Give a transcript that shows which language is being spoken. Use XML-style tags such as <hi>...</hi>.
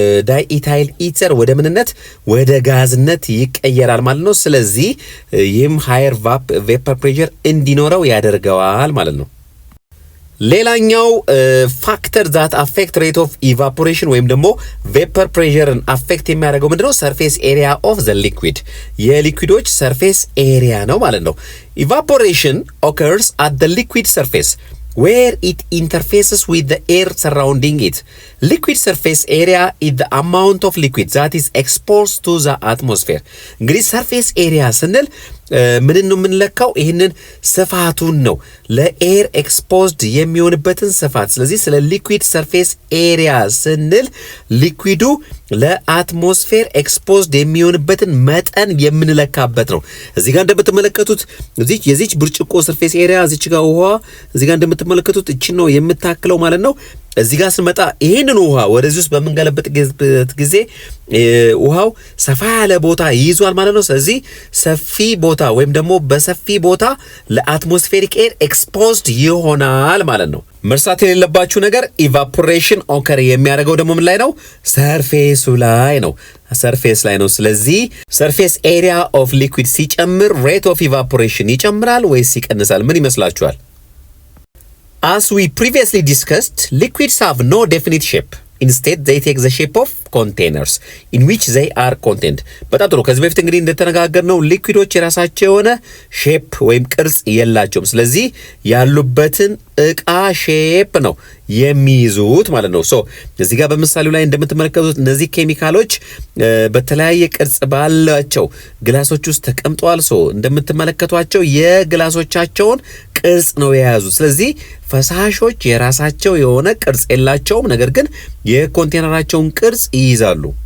<am>ዳይኢታይል ኢተር ወደ ምንነት ወደ ጋዝነት ይቀየራል ማለት ነው። ስለዚህ ይህም ሃየር ቬፐር ፕሬሸር እንዲኖረው ያደርገዋል ማለት ነው። ሌላኛው ፋክተር ዛት አፌክት ሬት ኦፍ ኢቫፖሬሽን ወይም ደግሞ ቬፐር ፕሬሸርን አፌክት የሚያደርገው ምንድነው?</am> <en>ሰርፌስ ኤሪያ ኦፍ ዘ ሊኩዊድ</en> <am>የሊኩዊዶች ሰርፌስ ኤሪያ ነው ማለት ነው።</am> <en>ኢቫፖሬሽን ኦከርስ አት ዘ ሊኩዊድ ሰርፌስ where it interfaces with the air surrounding it. Liquid surface area is the amount of liquid that is exposed to the atmosphere.</en> <am>እንግዲህ surface area ስንል ምን ነው የምንለካው? ይሄንን ስፋቱን ነው ለኤር ኤክስፖዝድ የሚሆንበትን ስፋት። ስለዚህ ስለ ሊኩዊድ ሰርፌስ ኤሪያ ስንል ሊኩዊዱ ለአትሞስፌር ኤክስፖዝድ የሚሆንበትን መጠን የምንለካበት ነው። እዚህ ጋር እንደምትመለከቱት የዚች ብርጭቆ ሰርፌስ ኤሪያ እዚች ጋር ውሃ እዚህ ጋር እንደምትመለከቱት እቺ ነው የምታክለው ማለት ነው። እዚህ ጋር ስንመጣ ይሄንን ውሃ ወደዚህ ውስጥ በምንገለበጥበት ጊዜ ውሃው ሰፋ ያለ ቦታ ይይዟል ማለት ነው። ስለዚህ ሰፊ ቦታ ወይም ደግሞ በሰፊ ቦታ ለአትሞስፌሪክ ኤር ኤክስፖዝድ ይሆናል ማለት ነው። መርሳት የሌለባችሁ ነገር ኢቫፖሬሽን ኦከር የሚያደርገው ደግሞ ምን ላይ ነው? ሰርፌሱ ላይ ነው። ሰርፌስ ላይ ነው። ስለዚህ ሰርፌስ ኤሪያ ኦፍ ሊኩዊድ ሲጨምር ሬት ኦፍ ኢቫፖሬሽን ይጨምራል ወይስ ይቀንሳል? ምን ይመስላችኋል?</am> <en>As we previously discussed, liquids have no definite shape. Instead, they take the shape of containers in which they are contained.</en> <am>በጣም ጥሩ። ከዚህ በፊት እንግዲህ እንደተነጋገርነው ሊኩዊዶች የራሳቸው የሆነ ሼፕ ወይም ቅርጽ የላቸውም። ስለዚህ ያሉበትን እቃ ሼፕ ነው የሚይዙት ማለት ነው። ሶ እዚህ ጋር በምሳሌው ላይ እንደምትመለከቱት እነዚህ ኬሚካሎች በተለያየ ቅርጽ ባላቸው ግላሶች ውስጥ ተቀምጠዋል። ሶ እንደምትመለከቷቸው የግላሶቻቸውን ቅርጽ ነው የያዙት። ስለዚህ ፈሳሾች የራሳቸው የሆነ ቅርጽ የላቸውም፣ ነገር ግን የኮንቴነራቸውን ቅርጽ ይይዛሉ።</am>